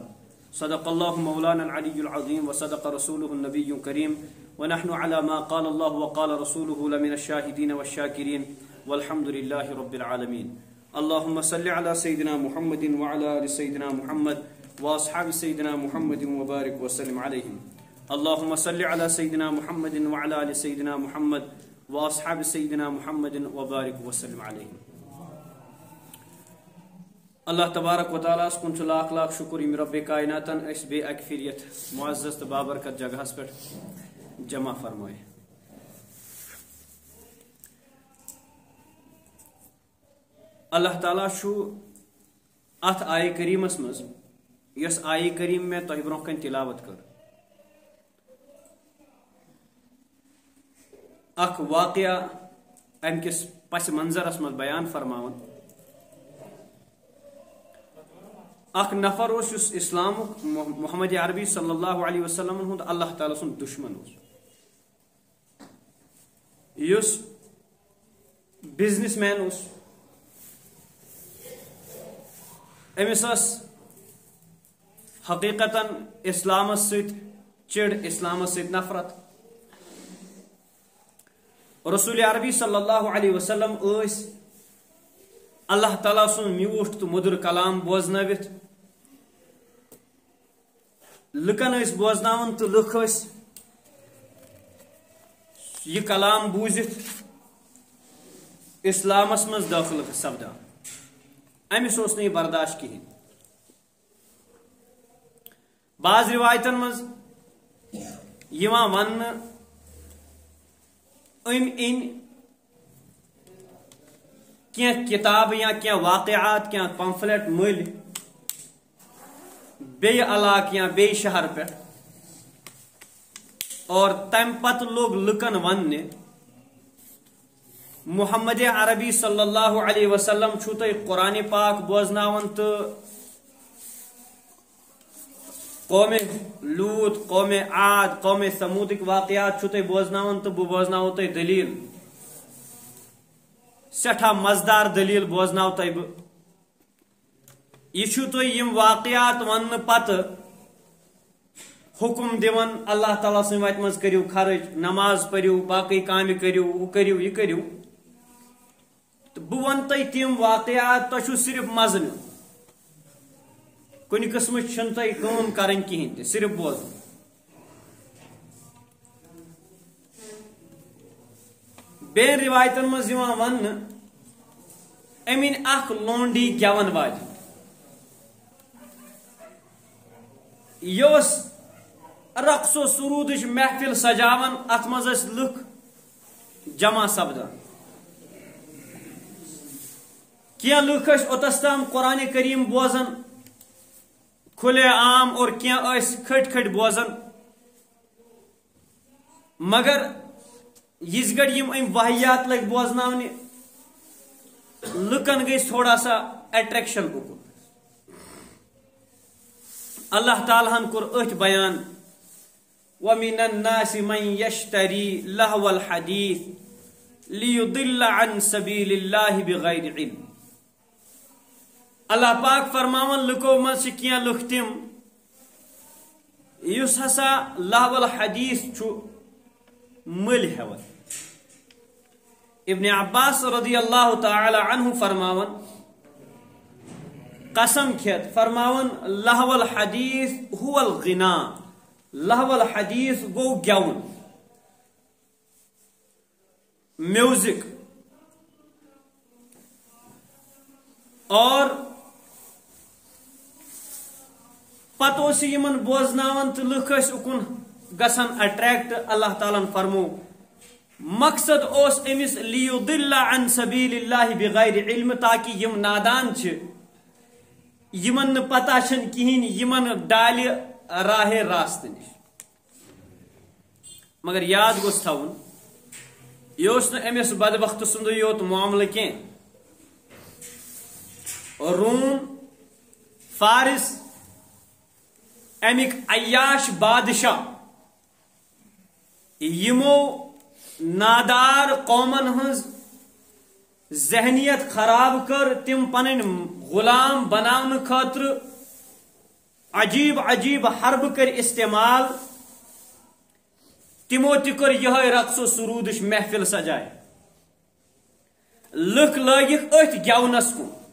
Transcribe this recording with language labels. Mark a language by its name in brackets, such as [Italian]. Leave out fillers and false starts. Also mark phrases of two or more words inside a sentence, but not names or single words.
[Arabic] صدق الله مولانا العلي العظيم وصدق رسوله النبي الكريم ونحن على ما قال الله وقال رسوله لمن الشاهدين والشاكرين والحمد لله رب العالمين. اللهم صل على سيدنا محمد وعلى آل سيدنا محمد وأصحاب سيدنا محمد وبارك وسلم عليهم. اللهم صل على سيدنا محمد وعلى آل سيدنا محمد وأصحاب سيدنا محمد وبارك وسلم عليهم. [Kashmiri] اللہ تبارک و تعالیٰ کن لاکھ لاکھ شکر یم رب کائناتن اس بے اکفریت معزز تو بابرکت جگہ پہ جمع فرمائے. اللہ تعالیٰ ات آئے کریمس مز یس آئے کریم میں تہ برہ کن تلاوت کر اخ واقعہ ام کس پس منظرس مز بیان فرماون. اخ نفر اس اسلام محمد عربی [Arabic] صلی اللہ علیہ وسلم [Kashmiri] ہند اللہ تعالیٰ سن دشمن اس بزنس مین اس امس حقیقتا اسلام ست چڑ اسلام ست نفرت. رسول عربی [Arabic] صلی اللہ علیہ وسلم [Kashmiri] اس اللہ تعالیٰ سن میوٹھ تو مدر کلام بوزنوت لکن اس بوزناون تو لکھ اس یہ کلام بوزت اسلامس مز داخل سپدان. امس اس نہیں برداشت کہین. بعض روایتن مز یوان ون کیا کتاب یا کیا واقعات کیا پمفلٹ مل بے علاقہ یا بے شہر پہ اور تم پت لوگ لکن ون محمد عربی [Arabic] صلی اللہ علیہ وسلم [Kashmiri] چھو تہ قرآن پاک بوزناون تو قوم لوط قوم عاد قوم ثمودک واقعات چھو تہ بوزناون تو بوزناو تہ دلیل سٹھا مزدار دلیل بوزناو تہ بہ یہ چھو تو یم واقعات ون پتہ حکم دیون اللہ تعالیٰ سن وت مز کریو خرچ نماز پریو باقی کام کریو وہ کریو یہ کریو تو بہ ون تہ تم واقعات تہ چھو صرف مزہ نیون کن قسم چھن تہ کام کرن کہین تہ صرف بوزن. بین روایتن مز یوان ون امین اخ لونڈی گیون واجن یوس رقص و سرودش محفل سجاون ات مز لکھ جمع سپدان. کیا لکھ اوتس تام قرآن کریم بوزن [Urdu] کھلے عام [Kashmiri] اور کیا کھٹ کھٹ بوزن مگر یس گڑ یم ام واحیات لگ بوزناونہ لکن گئی [Urdu] تھوڑا سا [Kashmiri] اٹریکشن اکن. اللہ تعالیٰ ہن کور اتھ بیان [Arabic] وَمِنَ النَّاسِ مَنْ يَشْتَرِي لَهْوَ الْحَدِيثِ لِيُضِلَّ عَنْ سَبِيلِ اللَّهِ بِغَيْرِ عِلْمٍ. [Kashmiri] اللہ پاک فرماون لکو من سے کیا لکھتم یس ہسا [Arabic] لہو الحدیث [Kashmiri] چھو مل ہیون. ابن عباس [Arabic] رضی اللہ تعالی عنہ [Kashmiri] فرماون قسم کھیت فرماون [Arabic] لہو الحدیث هو الغنا. لہو الحدیث [Kashmiri] گو گیون میوزک اور پتہ یمن بوزناون تو لکھ اکن گسن اٹریکٹ. اللہ تعالیٰ فرمو مقصد اوس امس [Arabic] لیضل عن سبیل اللہ بغیر علم [Kashmiri] تاکہ یم نادان یمن پتہ چھن کہین یمن ڈال راہ راست نش مگر یاد گوس تھاون یہ امس بدبخت سند یوت معاملہ کی روم فارس امیک عیاش بادشاہ یمو نادار قومن ہز ذہنیت خراب کر تم پن غلام بناون خاطر عجیب عجیب حرب کر استعمال تمو تر یہ رقص و سرودش محفل سجائے لک لگک ات گونس کن